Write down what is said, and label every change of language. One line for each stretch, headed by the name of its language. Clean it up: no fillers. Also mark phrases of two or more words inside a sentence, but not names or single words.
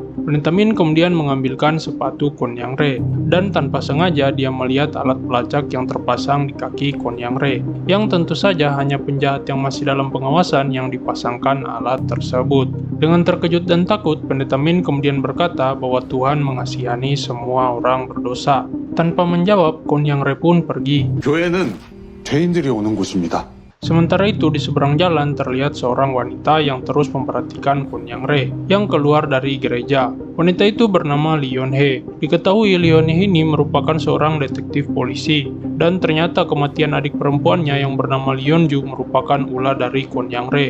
Indonesian: Pendeta Min kemudian mengambilkan sepatu Kwon Yang Re, dan tanpa sengaja dia melihat alat pelacak yang terpasang di kaki Kwon Yang Re, yang tentu saja hanya penjahat yang masih dalam pengawasan yang dipasangkan alat tersebut. Dengan terkejut dan takut, Pendeta Min kemudian berkata bahwa Tuhan mengasihani semua orang berdosa. Tanpa menjawab, Kwon Yang Re pun pergi.
Korean: 교회는 죄인들이 오는 곳입니다.
Indonesian: Sementara itu, di seberang jalan terlihat seorang wanita yang terus memperhatikan Kwon Yang Re yang keluar dari gereja. Wanita itu bernama Lee Yeon Hye. Diketahui Lee Yeon Hye ini merupakan seorang detektif polisi, dan ternyata kematian adik perempuannya yang bernama Lee Yeon Ju merupakan ulah dari Kwon Yang Re.